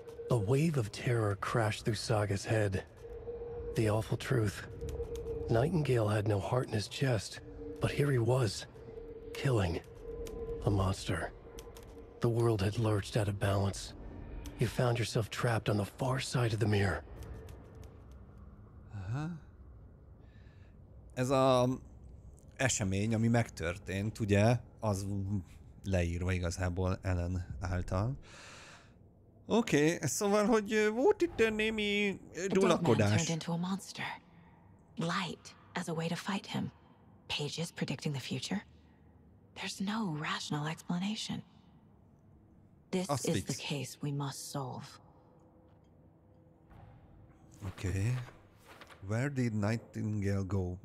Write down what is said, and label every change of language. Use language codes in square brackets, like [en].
[en] A wave of terror crashed through Saga's head. The awful truth. Nightingale had no heart in his chest, but here he was. killing a monster. The world had lurched out of balance. You found yourself trapped on the far side of the mirror. Aha. [hu] Ez a esemény, ami megtörtént, ugye, az leírva igazából Ellen által. Oké, szóval, hogy volt itt némi dulakodás. [en] turned into a monster. Light as a way to fight him. Pages predicting the future. There's no rational explanation. This is the case we must solve. Okay. Where did Nightingale go?